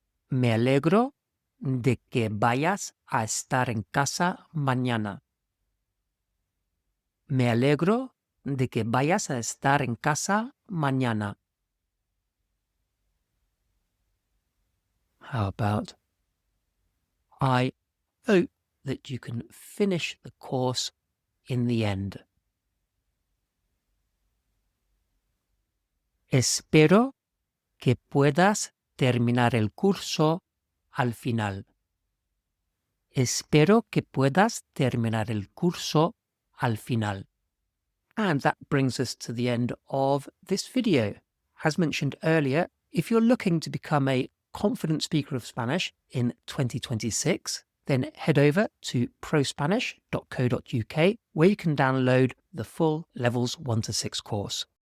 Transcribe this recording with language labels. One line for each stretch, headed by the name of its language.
Spanish: Me alegro de que vayas a estar en casa mañana. Me alegro de que vayas a estar en casa mañana.
English: How about, I hope that you can finish the course in the end.
Spanish: Espero que puedas terminar el curso al final. Espero que puedas terminar el curso al final.
English: And that brings us to the end of this video. As mentioned earlier, If you're looking to become a confident speaker of Spanish in 2026, then head over to prospanish.co.uk where you can download the full Levels 1 to 6 course.